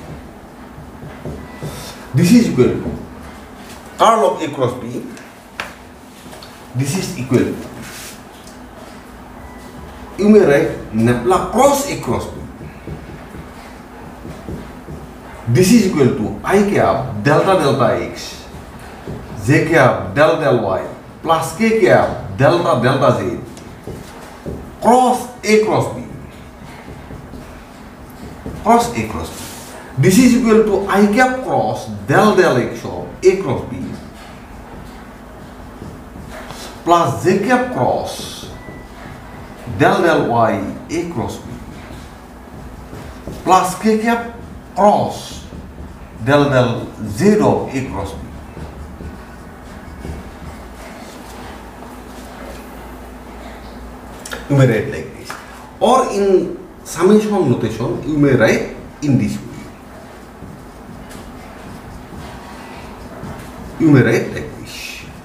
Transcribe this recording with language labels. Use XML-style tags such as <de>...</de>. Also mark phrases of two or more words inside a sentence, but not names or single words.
<en>This is equal to curl of A cross B. This is equal to, you may write nabla cross A cross B. This is equal to I cap delta delta x, j cap del del y plus k cap delta delta z cross A cross B. Cross A cross B. This is equal to I cap cross del del x of A cross B plus j cap cross del del y A cross B plus k cap cross del del z of A cross B. You may write like this, or in summation notation you may write in this way. You may write like this.</en>